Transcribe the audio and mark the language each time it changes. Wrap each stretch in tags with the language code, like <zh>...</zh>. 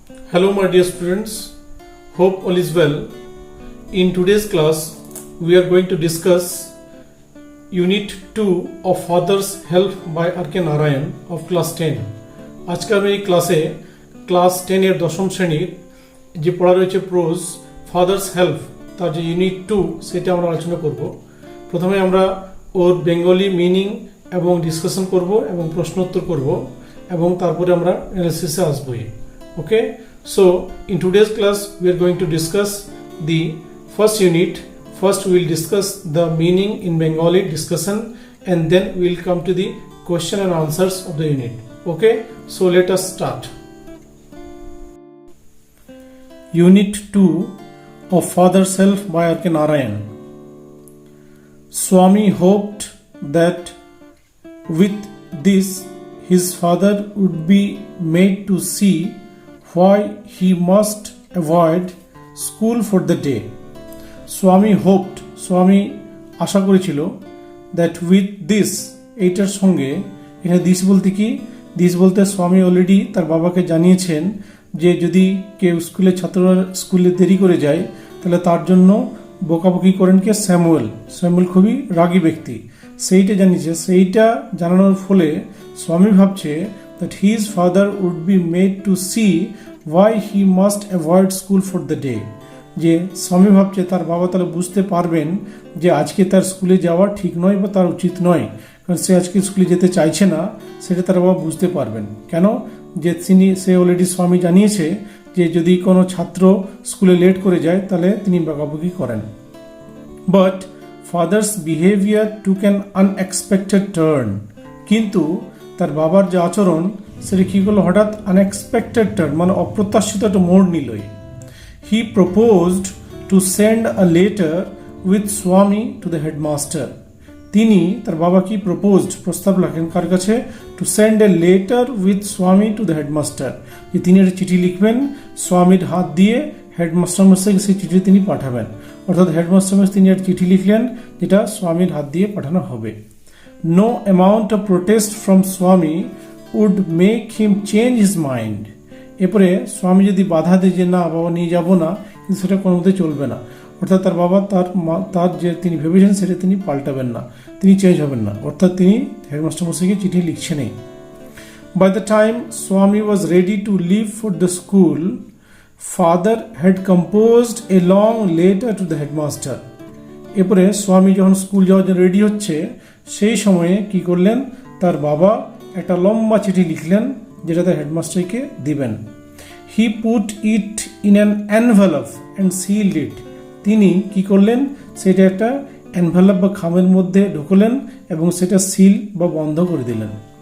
<en>Hello my dear students, hope all is well. In today's class, we are going to discuss Unit 2 of Father's Help by R.K. Narayan of class 10.</en> <bn>আজকে আমি এই ক্লাসে class 10 এর দশম শ্রেণীর যে পড়া রয়েছে প্রোজ ফাদার্স হেল্প তার যে ইউনিট 2 সেটা আমরা আলোচনা করব। প্রথমে আমরা ওর বেঙ্গলি মিনিং এবং ডিসকাশন করব এবং প্রশ্ন উত্তর করব এবং তারপরে আমরা অ্যানালিসিসে আসবো।</bn> <en>Okay, so in today's class we are going to discuss the first unit. First we will discuss the meaning in Bengali discussion and then we will come to the question and answers of the unit. Okay, so let us start. Unit 2 of Father's Help by R.K. Narayan. Swami hoped that with this his father would be made to see why he must avoid school for the day. Swami hoped,</en> <bn>Swami আশা করেছিল</bn> <en>that with this</en> <bn>এইটার সঙ্গে এখানে this বলতে কি, this বলতে স্বামী already তার বাবাকে জানিয়েছেন যে যদি কেউ ছাত্ররা স্কুলে দেরি করে যায় তাহলে তার জন্য বকাবকি করেন কে, স্যামুয়েল খুবই রাগী ব্যক্তি, সেইটা জানিয়েছে। সেইটা জানানোর ফলে স্বামী ভাবছে</bn> <en>that his father would be made to see why he must avoid school for the day.</en> <bn>যে স্বামী ভাবছে তার বাবা তাহলে বুঝতে পারবেন যে আজকে তার স্কুলে যাওয়া ঠিক নয় বা তার উচিত নয়, কারণ সে আজকে স্কুলে যেতে চাইছে না, সেটা তার বাবা বুঝতে পারবেন। কেন? যে সে অলরেডি স্বামী জানিয়েছে যে যদি কোনো ছাত্র স্কুলে লেট করে যায় তাহলে তিনি বকাবকি করেন।</bn> <en>but father's behaviour took an unexpected turn,</en> <bn>কিন্তু তার বাবার যে আচরণ সেটা কী করলো, হঠাৎ আনএক্সপেক্টেড টার্ন মানে অপ্রত্যাশিত একটা মোড় নিলই।</bn> <en>He proposed to send a letter with Swami to the headmaster.</en> <bn>তিনি তার বাবা কি প্রস্তাব রাখেন কার কাছে,</bn> <en>to send a letter with Swami to the headmaster,</en> <bn>যে তিনি একটা চিঠি লিখবেন স্বামীর হাত দিয়ে হেডমাস্টার মশাইকে সেই চিঠি তিনি পাঠাবেন। অর্থাৎ হেডমাস্টার মশাই তিনি একটা চিঠি লিখলেন যেটা স্বামীর হাত দিয়ে পাঠানো হবে।</bn> <en>No amount of protest from Swami would make him change his mind.</en> <bn>এরপরে স্বামী যদি বাধা দেয় যে না বাবা নিয়ে যাব না, কিন্তু সেটা কোনো মতে চলবে না। অর্থাৎ তার বাবা তার যে তিনি ভেবেছেন সেটা তিনি পাল্টাবেন না, তিনি চেঞ্জ হবেন না। অর্থাৎ তিনি হেডমাস্টার মশাইকে চিঠি লিখছেনই।</bn> <en>By the time Swami was ready to leave for the school, father had composed a long letter to the headmaster.</en> <bn>এরপরে স্বামী যখন স্কুল যাওয়ার জন্য রেডি হচ্ছে সেই সময়ে কি করলেন, তার বাবা একটা লম্বা চিঠি লিখলেন যেটা তার হেডমাস্টারকে দিবেন।</bn> <en>He put it in an envelope and sealed it.</en> <bn>তিনি কি করলেন, সেটা একটা এনভেলপ বা খামের মধ্যে ঢুকলেন এবং সেটা সিল বা বন্ধ করে দিলেন।</bn>